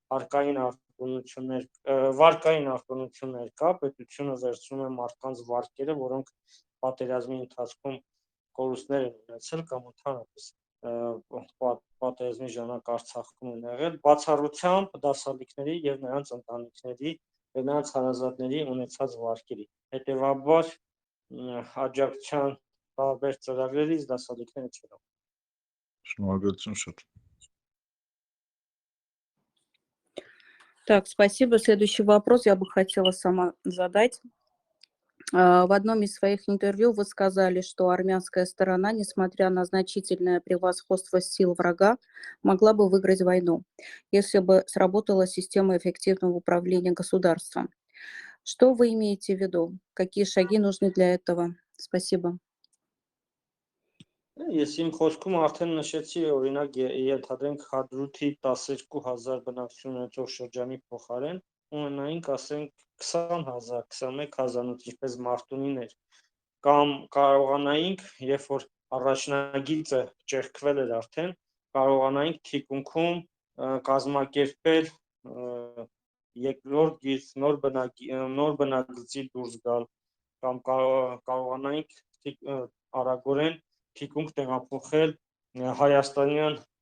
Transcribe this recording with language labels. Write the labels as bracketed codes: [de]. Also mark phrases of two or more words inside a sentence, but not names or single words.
[hy] վարկային արտոնություններ կա, պետությունը վերցնում է մարդկանց վարկերը, որոնք պատերազմի ընթացքում կորուստներ են ունեցել կամ ընդհանրապես պատերազմի ժամանակ Արցախում են եղել, բացառությամբ դասալիքների եւ նրանց ընտանիքների եւ նրանց հարազատների ունեցած վարկերի։ Հետևաբար աջակցության տարբեր ծրագրերից դասալիքները չեն։ Շնորհակալություն շատ։ [ru] Так, спасибо. Следующий вопрос я бы хотела сама задать. В одном из своих интервью вы сказали, что армянская сторона, несмотря на значительное превосходство сил врага, могла бы выиграть войну, если бы сработала система эффективного управления государством. Что вы имеете в виду? Какие шаги нужны для этого? Спасибо. [hy] Ես իմ խոսքում արդեն նշեցի, օրինակ ենթադրենք Հադրութի 12000 բնակչություն ունեցող շրջանի փոխարեն ունենայինք, ասենք 20000, 21000, ինչպես Մարտունիներ, կամ կարողանայինք, երբ որ առաջնագիծը ճեղքվել էր արդեն, կարողանայինք թիկունքում կազմակերպել երկրորդ գիծ նոր բնակիչի դուրս գալ, կամ կարողանայինք արագորեն թիկունք տեղափոխել հայաստանյան